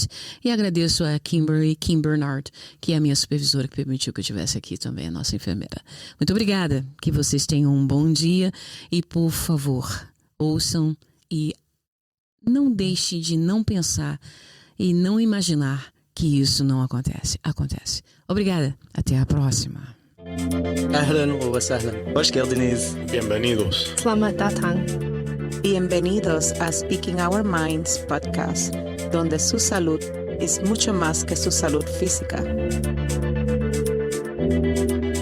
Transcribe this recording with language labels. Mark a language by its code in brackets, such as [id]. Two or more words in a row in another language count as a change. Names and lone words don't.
[pt] E agradeço a Kim Bernard, que é a minha supervisora, que permitiu que eu estivesse aqui também, a nossa enfermeira. Muito obrigada, que vocês tenham um bom dia. E, por favor, ouçam e não deixe de não pensar e não imaginar que isso não acontece. Acontece. Obrigada. Até a próxima. [ar] أهلا وسهلا. [tr] hoş geldiniz. [es] Bienvenidos. [id] Selamat datang. [es] Bienvenidos a Speaking Our Minds podcast, donde su salud es mucho más que su salud física.